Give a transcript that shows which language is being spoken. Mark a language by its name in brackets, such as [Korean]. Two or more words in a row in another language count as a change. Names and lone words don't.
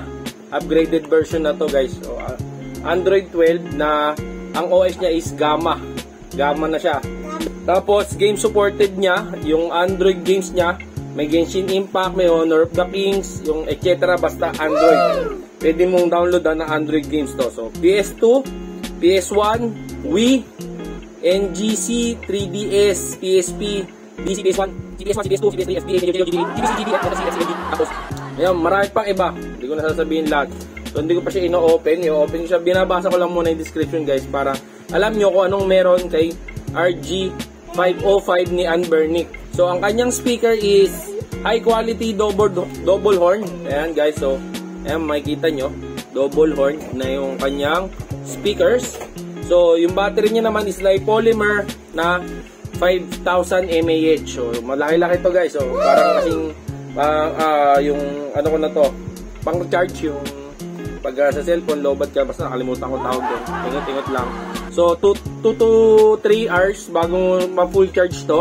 [English] Upgraded version [Filipino] na to guys. So Android 12 na ang OS niya is Gamma. Gamma na siya. Tapos, [English] game supported [Filipino] niya, yung Android games niya, may Genshin Impact, may Honor of the Kings, yung etc. Basta Android. Pwede mong download na Android games to. So, PS2, PS1, Wii, NGC, 3DS, PSP, DC, PS1, PS1, PS2, PS3, SPA, GBC, tapos, ayan, marami pang iba. Hindi ko na sasabihin lahat. So, hindi ko pa siya ino-open. I-open siya. Binabasa ko lang muna yung description guys para alam nyo kung anong meron kay RG505 ni Anbernic. So, ang kanyang speaker is [English] high quality double horn. [Filipino] Ayan guys, so, ayan makikita nyo. [English] Double horn [Filipino] na yung kanyang speakers. So, yung battery niya naman [English] is like polymer [Filipino] na 5,000 mAh. So, malaki-laki to guys. So, parang kasing yung ano ko na to, pang charge yung pag sa cellphone, lobat ka, basta nakalimutan ko tawag doon. Ingot-ingot lang. So, [English] 2 to 3 hours [Filipino] bago ma-full charge to.